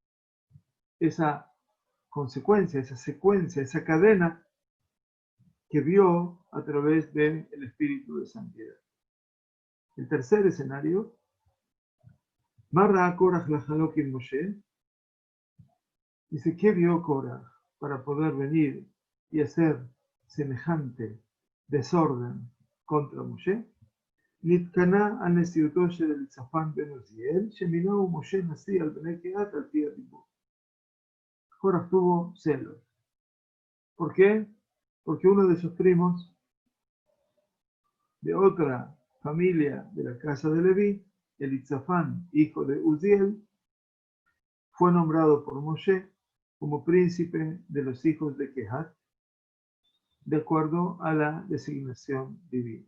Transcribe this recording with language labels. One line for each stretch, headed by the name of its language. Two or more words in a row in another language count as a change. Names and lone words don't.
Spanish: Esa consecuencia, esa secuencia, esa cadena que vio a través del espíritu de santidad. El tercer escenario,
Hebrew: מה ראה קרח לחלוק על משה,
Spanish: dice, ¿qué vio Korah para poder venir y hacer semejante desorden contra Moshe?
Hebrew: נתקנה על נשיאותו של אליצפן בן עוזיאל, שמינהו משה נשיא על בני קהת על פי הדיבור.
Spanish: Korah tuvo celos. ¿Por qué? porque uno de sus primos, de otra familia de la casa de Leví, Elitzafán, hijo de Uziel, fue nombrado por Moshe como príncipe de los hijos de Kehat, de acuerdo a la designación divina.